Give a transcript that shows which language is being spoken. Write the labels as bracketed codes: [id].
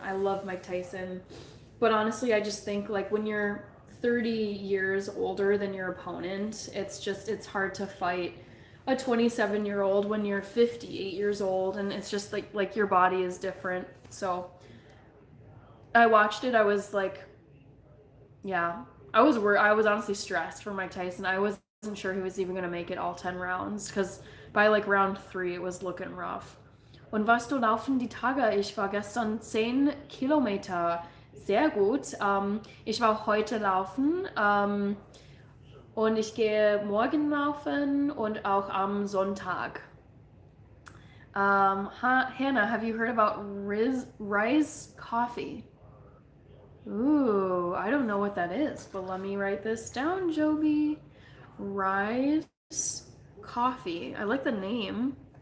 [en] I love Mike Tyson. But honestly, I just think like when you're 30 years older than your opponent, it's hard to fight a 27-year-old when you're 58 years old, and it's just like your body is different. So I watched it. I was like, yeah, I was honestly stressed for Mike Tyson. I wasn't sure he was even going to make it all 10 rounds because by like round 3 it was looking rough. [de] Und warst du laufen die Tage? Ich war gestern 10 Kilometer. Sehr gut. Ich war heute laufen und ich gehe morgen laufen und auch am Sonntag. [en] Hannah, have you heard about Rise Coffee? Ooh, I don't know what that is, but let me write this down, Joby. Rise Coffee. I like the name.